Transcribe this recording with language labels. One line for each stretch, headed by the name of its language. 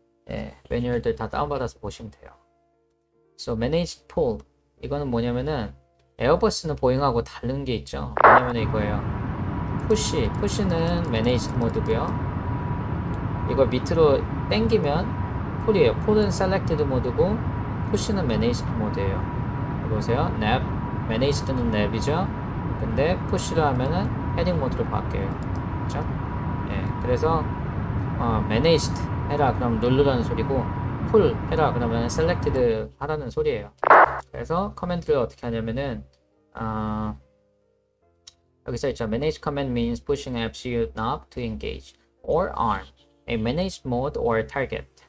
Korean: 예, 매뉴얼들 다 다운받아서 보시면 돼요. So managed pull 이거는 뭐냐면은 에어버스는 보잉하고 다른 게 있죠. 뭐냐면 이거예요. 푸시는 managed 모드고요. 이걸 밑으로 당기면 pull이에요. pull은 selected 모드고 푸시는 managed 모드예요. 보세요. nav managed는 nav이죠. 근데 push를 하면은 heading 모드로 바뀌어요. 그렇죠? 예, 그래서 managed 해라 그럼 누르라는 소리고 pull 해라 그러면 selected 하라는 소리예요. 그래서 커맨드를 어떻게 하냐면은 여기 써있죠.
English: manage command means pushing FCU knob to engage or arm a managed mode or target.